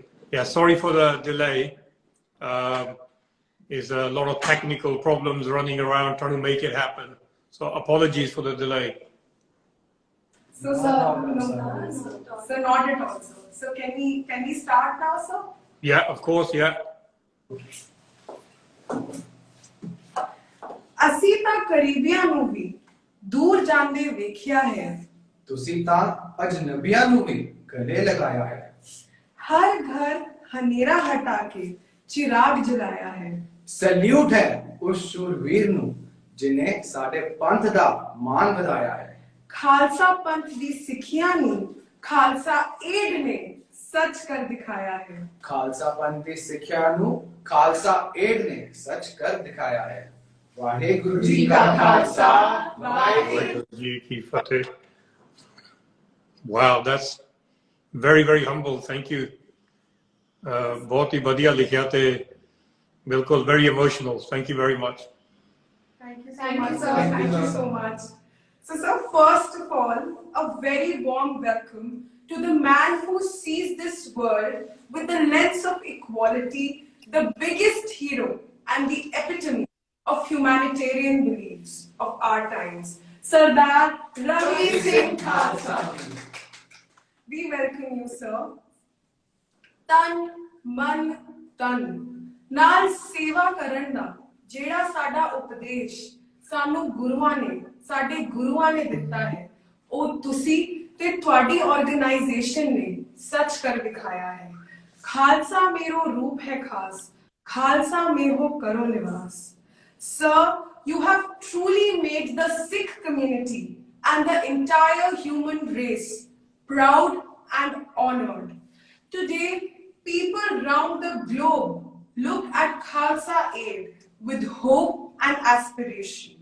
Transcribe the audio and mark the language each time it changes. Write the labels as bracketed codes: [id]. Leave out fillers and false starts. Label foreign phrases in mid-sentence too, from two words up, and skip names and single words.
[en] Yeah, sorry for the delay. There's a lot of technical problems running around trying to make it happen. So apologies for the delay. So, sir, no, sir, not at all, sir. So, can we start now, sir? Yeah, of course, yeah. [pa] ਅਸੀਂ ਤਾਂ ਕਰੀਬੀਆਂ ਨੂੰ ਵੀ ਦੂਰ ਜਾਂਦੇ ਵੇਖਿਆ ਹੈ ਤੁਸੀਂ ਤਾਂ ਅਜਨਬੀਆਂ ਨੂੰ ਵੀ ਗਲੇ ਲਗਾਇਆ ਹੈ ਹਰ ਘਰ ਹਨੇਰਾ ਹਟਾ ਕੇ ਚਿਰਾਗ ਜਲਾਇਆ ਹੈ ਸੈਲੂਟ ਹੈ ਉਸ ਸ਼ੂਰਵੀਰ ਨੂੰ ਜਿਨੇ ਸਾਡੇ ਪੰਥ ਦਾ ਮਾਣ ਵਧਾਇਆ ਹੈ ਖਾਲਸਾ ਪੰਥ ਦੀ ਸਿੱਖਿਆ ਨੂੰ ਖਾਲਸਾ ਏਡ ਨੇ ਸੱਚ ਕਰ ਦਿਖਾਇਆ ਹੈ ਖਾਲਸਾ ਪੰਥ ਦੀ ਸਿੱਖਿਆ ਨੂੰ ਖਾਲਸਾ ਏਡ ਨੇ ਸੱਚ ਕਰ ਦਿਖਾਇਆ ਹੈ ਵਾਹਿਗੁਰੂ ਜੀ ਕਾ ਖਾਲਸਾ ਵਾਹਿਗੁਰੂ ਜੀ ਕੀ ਫ਼ਤਹਿ. [en] Wow, that's very, very humble. Thank you. [hi] बहुत ही बढ़िया लिखा थे बिल्कुल [en] very emotional. Thank you very much. Thank you so much, sir. Thank you so much. So, sir, first of all, a very warm welcome to the man who sees this world with the lens of equality, the biggest hero and the epitome of humanitarian beliefs of our times, Sardar Ravi Singh Khalsa. We welcome you, sir. [pa] ਤਨ, ਮਨ, ਤਨ. ਨਾਲ ਸੇਵਾ ਕਰਨ ਦਾ ਜਿਹੜਾ ਸਾਡਾ ਉਪਦੇਸ਼ ਸਾਨੂੰ ਗੁਰੂਆਂ ਨੇ ਸਾਡੇ ਗੁਰੂਆਂ ਨੇ ਦਿੱਤਾ ਹੈ ਉਹ ਤੁਸੀਂ ਤੇ ਤੁਹਾਡੀ ਆਰਗੇਨਾਈਜੇਸ਼ਨ ਨੇ ਸੱਚ ਕਰ ਦਿਖਾਇਆ ਹੈ ਖਾਲਸਾ ਮੇਰੋ ਰੂਪ ਹੈ ਖਾਸ ਖਾਲਸਾ ਮੇਹੋ ਕਰੋ ਨਿਵਾਸ [en] Sir, you have truly made the Sikh community and the entire human race proud and honored. Today, people round the globe look at KhalsaAid with hope and aspiration.